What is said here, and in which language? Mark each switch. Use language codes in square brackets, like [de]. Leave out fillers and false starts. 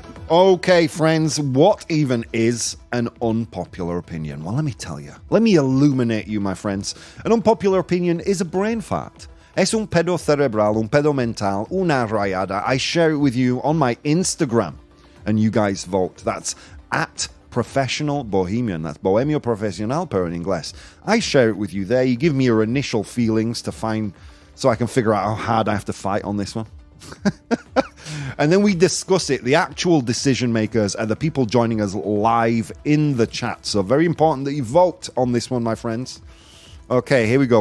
[en] Okay, friends, what even is an unpopular opinion? Well, let me tell you. Let me illuminate you, my friends. An unpopular opinion is a brain fart. [es] Es un pedo cerebral, un pedo mental, una rayada. [en] I share it with you on my Instagram, and you guys vote. That's at Professional Bohemian. [es] That's Bohemio Profesional, pero en inglés. [en] I share it with you there. You give me your initial feelings so I can figure out how hard I have to fight on this one. And then we discuss it. The actual decision makers are the people joining us live in the chat. So very important that you vote on this one, my friends. Okay, here we go.